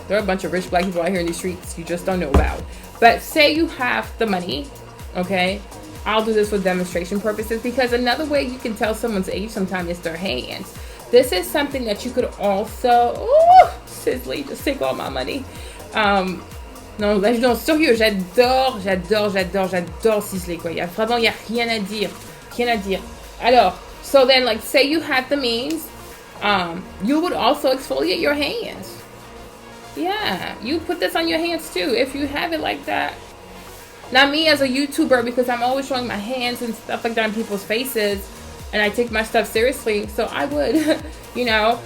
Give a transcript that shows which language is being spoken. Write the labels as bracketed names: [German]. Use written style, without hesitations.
[English] There are a bunch of rich black people out here in the streets you just don't know about. But say you have the money, okay? I'll do this for demonstration purposes, because another way you can tell someone's age sometimes is their hands. This is something that you could also... Oh, Sisley, just take all my money. [French] Non, là, je suis sérieux, j'adore Sisley, quoi. Il y a rien à dire. Rien à dire. [English] Alors, so then, like, say you have the means, you would also exfoliate your hands. Yeah, you put this on your hands too, if you have it like that. Now, me as a YouTuber, because I'm always showing my hands and stuff like that on people's faces, and I take my stuff seriously, so I would, you know.